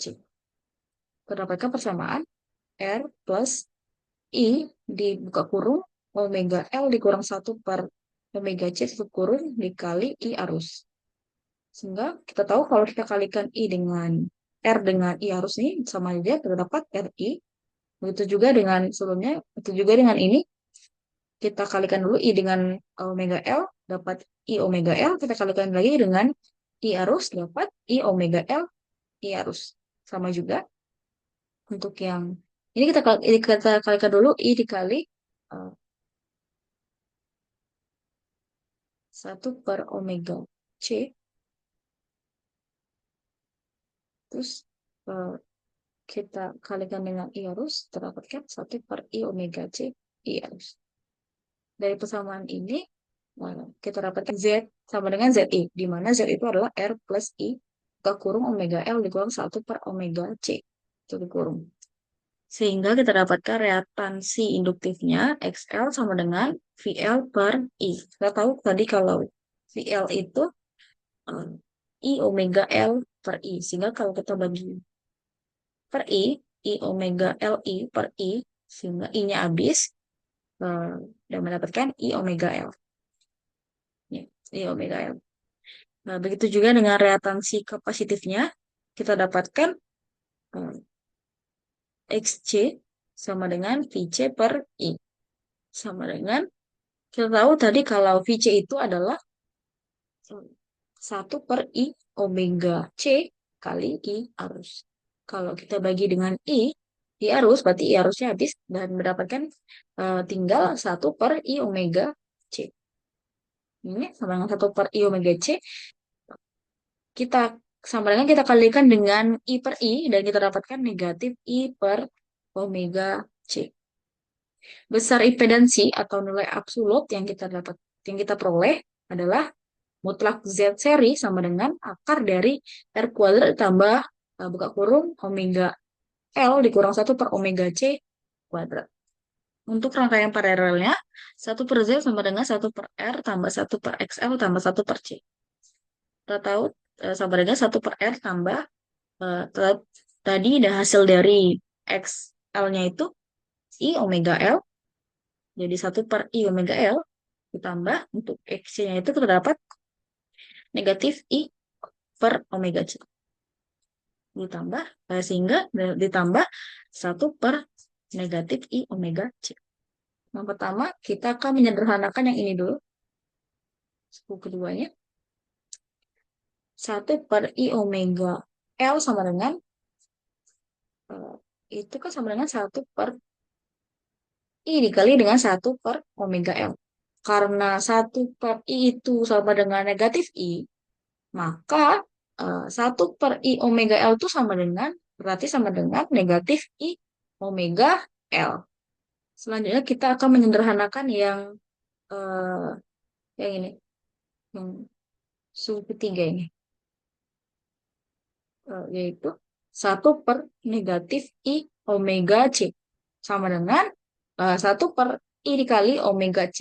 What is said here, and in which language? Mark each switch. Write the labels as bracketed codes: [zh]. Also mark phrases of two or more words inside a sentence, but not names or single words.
[id] Terdapatkan persamaan R plus I dibuka kurung omega L dikurang 1/omega C tutup kurung dikali I arus. Sehingga kita tahu kalau kita kalikan I dengan R dengan I arus ini sama saja kita dapat RI. Begitu juga dengan sebelumnya, begitu juga dengan ini. Kita kalikan dulu I dengan omega L, dapat I omega L. Kita kalikan lagi dengan I arus, dapat I omega L, I arus. Sama juga untuk yang ini kita kalikan dulu I dikali 1/omega C. Terus uh, kita kalikan dengan I arus, terdapatkan 1/I omega C I arus. Dari persamaan ini, kita dapatkan Z sama dengan ZI, di mana Z itu adalah R plus I ke kurung omega L dikurang 1/omega C. Itu dikurung. Sehingga kita dapatkan reaktansi induktifnya XL sama dengan VL per I. Kita tahu tadi kalau VL itu I omega L per I. Sehingga kalau kita bagi per I omega LI per I, sehingga I-nya habis, dan mendapatkan I omega L. Ya, I omega L. Nah, begitu juga dengan reaktansi kapasitifnya, kita dapatkan XC sama dengan VC per I. Sama dengan, kita tahu tadi kalau VC itu adalah 1/I omega C kali I arus. Kalau kita bagi dengan I arus, berarti I arusnya habis dan mendapatkan tinggal 1/I omega C. Ini sama dengan 1/I omega C. Kita sama dengan kita kalikan dengan I per I dan kita dapatkan negatif I per omega C. Besar impedansi atau nilai absolut yang kita peroleh adalah mutlak Z seri sama dengan akar dari R kuadrat ditambah buka kurung omega L dikurang 1/omega C kuadrat. Untuk rangkaian paralelnya, 1/Z sama dengan 1/R tambah 1/XL tambah 1/C. Kita tahu sama dengan 1/R tambah tadi ada hasil dari XL-nya itu I omega L, jadi 1/I omega L ditambah untuk X-nya itu kita dapat negatif I per omega C. Ditambah, sehingga ditambah 1/negatif I omega C. Yang pertama, kita akan menyederhanakan yang ini dulu. Suku keduanya 1/I omega L sama dengan eh, itu kan sama dengan 1/I dikali dengan 1/omega L. Karena 1/I itu sama dengan negatif I, maka 1/I omega L itu sama dengan, berarti sama dengan negatif I omega L. Selanjutnya kita akan menyederhanakan eh, yang ini, yang suku ketiga ini. Yaitu 1/negatif I omega C sama dengan 1/I dikali omega C.